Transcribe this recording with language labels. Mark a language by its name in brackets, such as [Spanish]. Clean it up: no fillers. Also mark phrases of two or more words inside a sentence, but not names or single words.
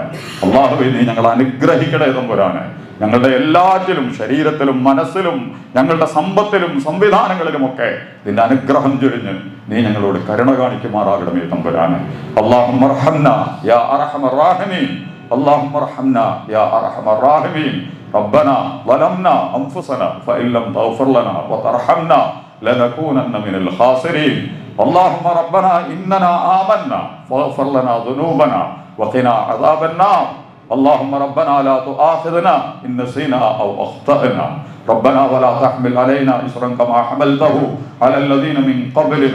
[Malayalam] അല്ലാഹുവേ, നീ ഞങ്ങളെ അനുഗ്രഹിക്കണേ തമ്പുരാനെ. ഞങ്ങളുടെ എല്ലാറ്റിലും, ശരീരത്തിലും മനസ്സിലും ഞങ്ങളുടെ സമ്പത്തിലും സംവിധാനങ്ങളിലുമൊക്കെ നിന്റെ അനുഗ്രഹം ചൊരിഞ്ഞ് നീ ഞങ്ങളോട് കരുണ കാണിക്കുമാറാകണമേ തമ്പുരാനെ. [Arabic] اللهم ارحمنا يا أرحم الراحمين اللهم ارحمنا يا أرحم الراحمين. ربنا ظلمنا أنفسنا فإن لم تغفر لنا وترحمنا لنكونن من الخاسرين. اللهم ربنا إننا آمنا فاغفر لنا ذنوبنا وقنا عذاب النار. اللهم ربنا لا تؤاخذنا إن نسينا أو أخطأنا. ربنا ولا تحمل علينا إصرا كما حملته على الذين من قبلنا.